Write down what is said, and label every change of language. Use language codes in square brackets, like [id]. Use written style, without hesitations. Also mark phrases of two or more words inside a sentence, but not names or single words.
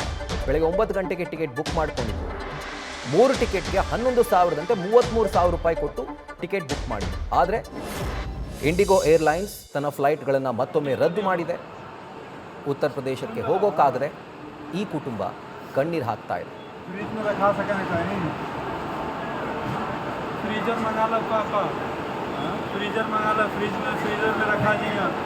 [kn] ಬೆಳಗ್ಗೆ 9 ಗಂಟೆಗೆ ಟಿಕೆಟ್ ಬುಕ್ ಮಾಡಿಕೊಂಡಿದ್ದು. 3 ಟಿಕೆಟ್ಗೆ 11,000ದಂತೆ 33,000 ರೂಪಾಯಿ ಕೊಟ್ಟು ಟಿಕೆಟ್ ಬುಕ್ ಮಾಡಿದ್ರು. ಆದರೆ ಇಂಡಿಗೋ ಏರ್ಲೈನ್ಸ್ ತನ್ನ ಫ್ಲೈಟ್ಗಳನ್ನು ಮತ್ತೊಮ್ಮೆ ರದ್ದು ಮಾಡಿದೆ. ಉತ್ತರ ಪ್ರದೇಶಕ್ಕೆ ಹೋಗೋಕ್ಕಾಗದೆ ಈ ಕುಟುಂಬ ಕಣ್ಣೀರು ಹಾಕ್ತಾ ಇದೆ. [hi] फ्रीजर मंगा लो पापा, फ्रीजर मंगा लो, फ्रीजर में रखा दिया।